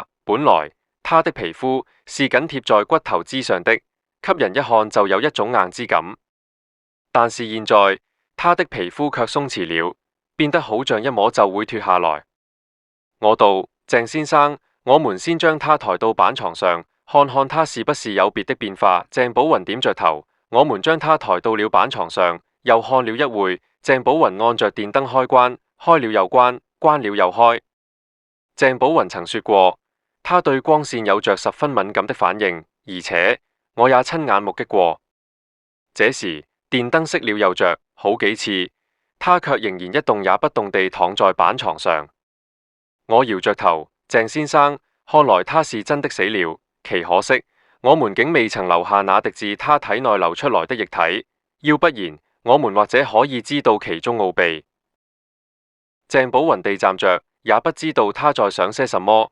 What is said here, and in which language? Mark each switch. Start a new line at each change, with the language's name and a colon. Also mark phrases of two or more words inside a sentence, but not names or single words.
Chinese: 本來他的皮膚是緊貼在骨頭之上的，給人一看就有一種硬之感。但是現在他的皮膚卻鬆弛了，變得好像一摸就會脫下來。我道：鄭先生，我們先將他抬到板床上，看看他是不是有別的變化。鄭寶雲點着頭。我們將他抬到了板床上，又看了一會。鄭寶雲按着電燈開關，開了又關，關了又開。鄭寶雲曾說過，他對光線有着十分敏感的反應，而且我也親眼目擊過。這時電燈熄了又着，好幾次，他卻仍然一動也不動地躺在板床上。我搖着頭，鄭先生，看來他是真的死了，奇可惜，我們竟未曾留下那滴自他體內流出來的液體，要不然我們或者可以知道其中奧秘。鄭寶雲地站着，也不知道他在想些什麼。